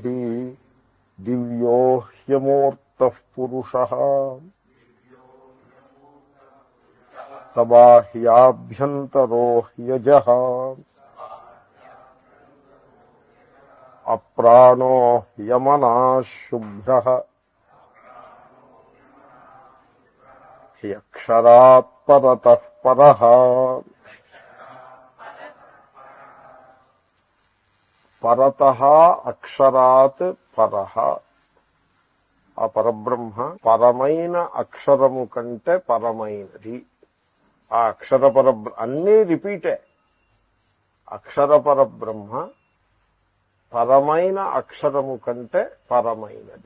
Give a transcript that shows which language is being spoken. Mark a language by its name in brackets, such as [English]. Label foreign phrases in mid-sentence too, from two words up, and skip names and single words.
[Sanskrit] दिव्यो ह्यमूर्तः पुरुषः सबाह्याभ्यन्तरो ह्यजः अप्राणो ह्यमनः शुभ्रः ह्यक्षरात् परतः परः। परतः అక్షరాత్ పరః. [Telugu] ఆ పరబ్రహ్మ పరమైన అక్షరము కంటే పరమైనది. ఆ అక్షర అన్నీ రిపీటే. అక్షర పరబ్రహ్మ పరమైన అక్షరము కంటే పరమైనది.